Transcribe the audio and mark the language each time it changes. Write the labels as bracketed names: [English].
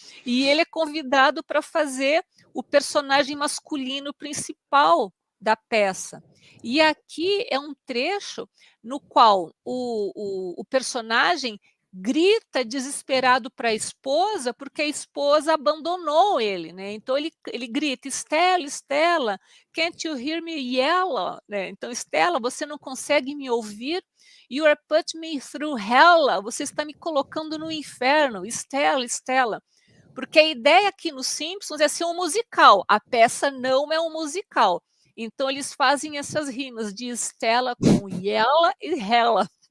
[Portuguese] E ele é convidado para fazer o personagem masculino principal da peça. E aqui é um trecho no qual o personagem grita desesperado para a esposa, porque a esposa abandonou ele, né? Então ele grita, [English] Stella, Stella, can't you hear me yell? [Portuguese] Né? Então, Stella, você não consegue me ouvir? [English] You are putting me through hell, [Portuguese] você está me colocando no inferno, Stella, Stella. Porque a ideia aqui nos Simpsons é ser um musical, a peça não é um musical. Então, eles fazem essas rimas de Stella com yella e hella.